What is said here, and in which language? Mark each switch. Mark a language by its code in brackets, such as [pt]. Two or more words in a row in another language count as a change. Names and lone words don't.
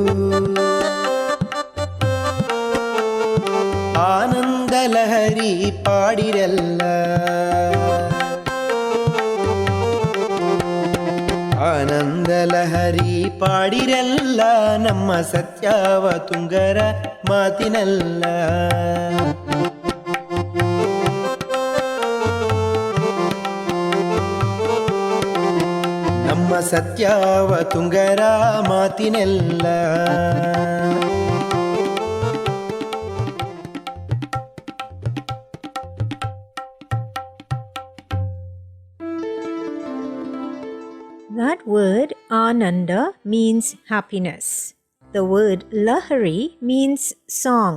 [kn] ಆನಂದ ಲಹರಿ ಪಾಡಿರೆಲ್ಲ ಆನಂದ ಲಹರಿ ಪಾಡಿರೆಲ್ಲ ನಮ್ಮ ಸತ್ಯವ ತುಂಗರ ಮಾತಿನಲ್ಲ ನಮ್ಮ ಸತ್ಯವ ತುಂಗರ ಮಾತಿನೆಲ್ಲ [en] That word Ananda means happiness. The word Lahari means song.